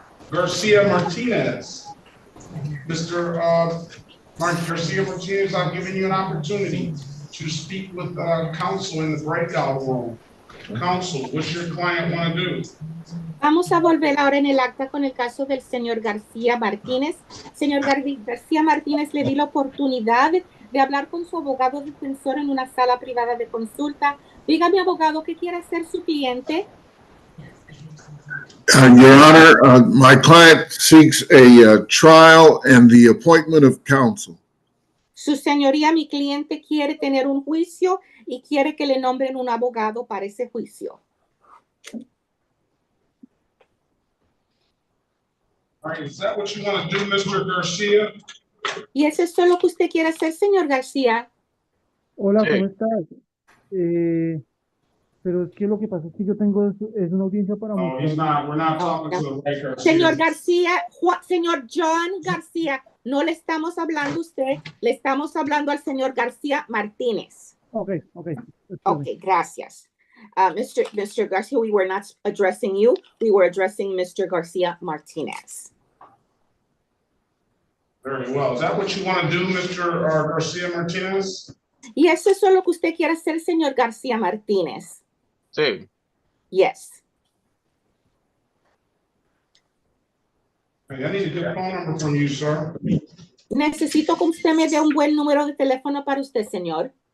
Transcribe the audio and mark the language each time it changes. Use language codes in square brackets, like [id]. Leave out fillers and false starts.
[en] Garcia Martinez. Mr. Garcia Martinez, I've given you an opportunity to speak with counsel in the breakout room. Counsel, what's your client want to do? [es] Vamos a volver ahora en el acta con el caso del señor García Martínez. Señor García Martínez, le di la oportunidad de hablar con su abogado defensor en una sala privada de consulta. Dígame, abogado, ¿qué quiere hacer su cliente? [en] Your Honor, my client seeks a trial and the appointment of counsel. [es] Su señoría, mi cliente quiere tener un juicio y quiere que le nombren un abogado para ese juicio. [en] All right, is that what you want to do, Mr. Garcia? [es] ¿Y eso es todo lo que usted quiere hacer, señor García? Hola, ¿cómo estás? Pero es que lo que pasa es que yo tengo es una audiencia para [en] No, he's not. We're not talking to the right Garcia. [es] Señor García, señor John García, no le estamos hablando a usted, le estamos hablando al señor García Martínez. [en] Okay. Okay, gracias. Mr. Garcia, we were not addressing you. We were addressing Mr. Garcia Martinez. Very well. Is that what you want to do, Mr. Garcia Martinez? [es] ¿Y eso es lo que usted quiere hacer, señor García Martínez? Sí. [en] Yes. Hey, I need a good phone number from you, sir. [es] Necesito que usted me dé un buen número de teléfono para usted, señor.